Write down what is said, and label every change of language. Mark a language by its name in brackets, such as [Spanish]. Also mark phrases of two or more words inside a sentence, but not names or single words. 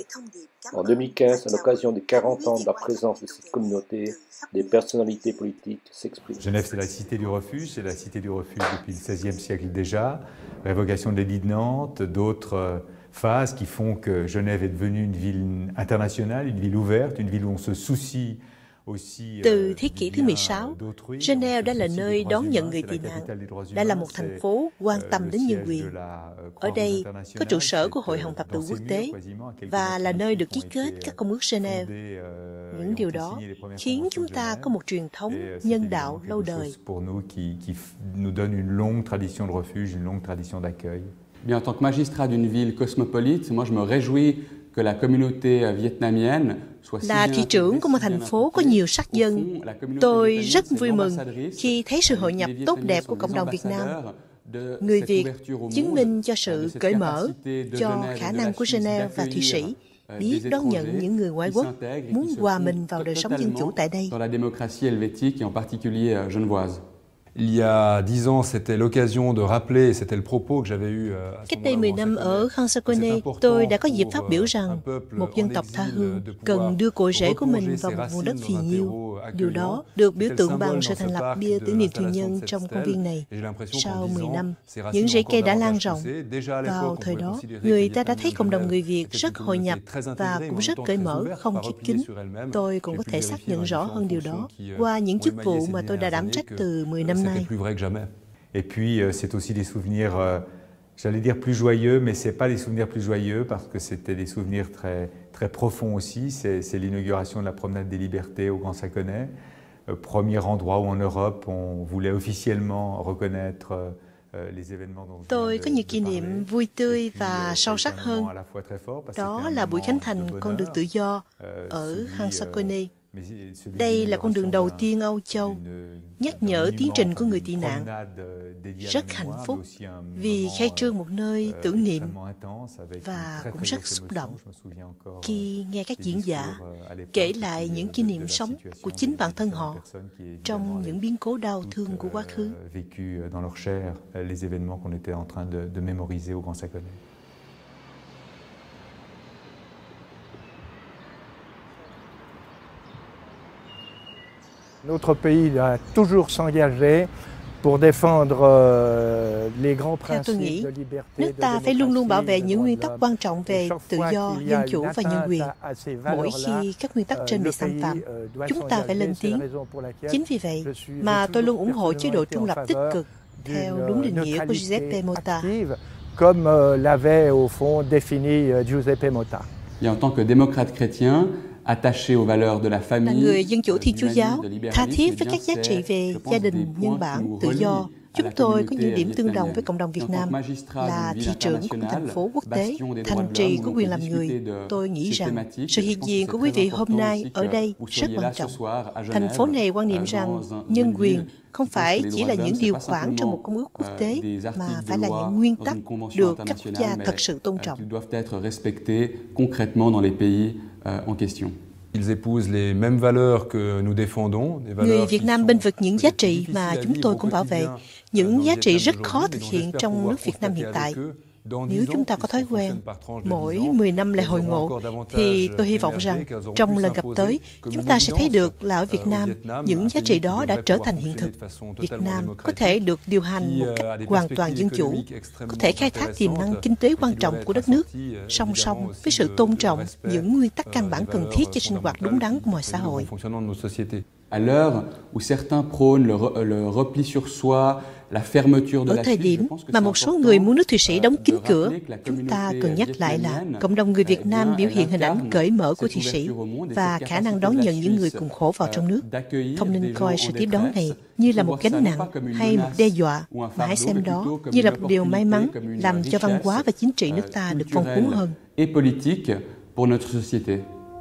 [French] En 2015, à l'occasion des 40 ans de la présence de cette communauté, des personnalités politiques s'expriment. Genève, c'est la cité du refuge, c'est la cité du refuge depuis le XVIe siècle déjà. Révocation de l'édit de Nantes, d'autres phases qui font que Genève est devenue une ville internationale, une ville ouverte, une ville où on se soucie. [Vietnamese] Từ thế kỷ thứ 16, Genève đã là nơi đón nhận người tị nạn, đã là một thành phố quan tâm đến nhân quyền. Ở đây có trụ sở của Hội Hồng Thập tự Quốc tế và là nơi được ký kết các công ước Genève. Những điều đó khiến chúng ta có một truyền thống nhân đạo lâu đời. [French] En tant que magistrat d'une ville cosmopolite, moi je me réjouis que la communauté vietnamienne [Vietnamese] là thị trưởng của một thành phố có nhiều sắc dân. Tôi rất vui mừng khi thấy sự hội nhập tốt đẹp của cộng đồng Việt Nam. Người Việt chứng minh cho sự cởi mở, cho khả năng của Genève và Thụy Sĩ biết đón nhận những người ngoại quốc muốn hòa mình vào đời sống dân chủ tại đây. [French] Il y a 10 ans, c'était l'occasion de rappeler, c'était le propos que j'avais eu. [Vietnamese] Cách đây 10 năm ở Conseil-Connet, tôi đã có dịp phát biểu rằng một dân tộc tha hương cần đưa cội rễ của mình vào một vùng đất phì nhiêu. Điều đó được biểu tượng bằng sự thành lập bia tưởng niệm tù nhân trong công viên này. Sau 10 năm, những rễ cây đã lan rộng. Vào thời đó, người ta đã thấy cộng đồng người Việt rất hội nhập và cũng rất cởi mở, không khép kín. Tôi cũng có thể xác nhận rõ hơn điều đó qua những chức vụ mà tôi đã đảm trách từ 10 năm nay. [French] Et puis, c'est aussi des souvenirs, j'allais dire plus joyeux, mais ce n'est pas des souvenirs plus joyeux parce que c'était des souvenirs très profonds aussi. C'est l'inauguration de la promenade des libertés au Grand Saconnet, premier endroit où en Europe on voulait officiellement reconnaître les événements dont [Vietnamese] tôi có nhiều kỷ niệm vui tươi và sâu sắc hơn. Đó là buổi khánh thành con đường tự do ở Conseil-Connet. Đây là con đường đầu tiên Âu Châu, nhắc nhở tiến trình của người tị nạn. Rất hạnh phúc vì khai trương một nơi tưởng niệm và cũng rất xúc động khi nghe các diễn giả kể lại những kỷ niệm sống của chính bản thân họ trong những biến cố đau thương của quá khứ. [French] Notre pays a toujours s'engagé pour défendre les grands principes de liberté. [Vietnamese] Nước ta phải luôn luôn bảo vệ những nguyên tắc quan trọng về tự do, dân chủ và nhân quyền. Mỗi khi các nguyên tắc trên bị xâm phạm, chúng ta phải lên tiếng. Chính vì vậy mà tôi luôn ủng hộ chế độ trung lập tích cực theo đúng định nghĩa của Giuseppe Motta. [French] Comme l'avait au fond défini Giuseppe Motta. Et en tant que démocrate chrétien, attaché aux valeurs de la famille, [Vietnamese] là người dân chủ Thiên Chúa giáo, tha thiết với các giá trị về gia đình, nhân bản, tự do. Chúng tôi có những điểm tương đồng với cộng đồng Việt Nam, là thị trưởng của một thành phố quốc tế, thành trì của quyền làm người. Tôi nghĩ rằng sự hiện diện của quý vị hôm nay ở đây rất quan trọng. Thành phố này quan niệm rằng nhân quyền không phải chỉ là những điều khoản trong một công ước quốc tế, mà phải là những nguyên tắc được các quốc gia thật sự tôn trọng. [French] Ils épousent les mêmes valeurs que nous défendons. [Vietnamese] Người Việt Nam bênh vực những giá trị mà chúng tôi cũng bảo vệ, những giá trị rất khó thực hiện trong nước Việt Nam hiện tại. Nếu chúng ta có thói quen mỗi 10 năm lại hội ngộ, thì tôi hy vọng rằng trong lần gặp tới, chúng ta sẽ thấy được là ở Việt Nam, những giá trị đó đã trở thành hiện thực. Việt Nam có thể được điều hành một cách hoàn toàn dân chủ, có thể khai thác tiềm năng kinh tế quan trọng của đất nước, song song với sự tôn trọng những nguyên tắc căn bản cần thiết cho sinh hoạt đúng đắn của mọi xã hội. [French] À l'heure où certains prônent le repli sur soi, [Vietnamese] Ở thời điểm mà một số người muốn nước Thụy Sĩ đóng kín cửa, chúng ta cần nhắc lại là cộng đồng người Việt Nam biểu hiện hình ảnh cởi mở của Thụy Sĩ và khả năng đón nhận những người cùng khổ vào trong nước. Không nên coi sự tiếp đón này như là một gánh nặng hay một đe dọa, mà hãy xem đó như là một điều may mắn làm cho văn hóa và chính trị nước ta được phong phú hơn.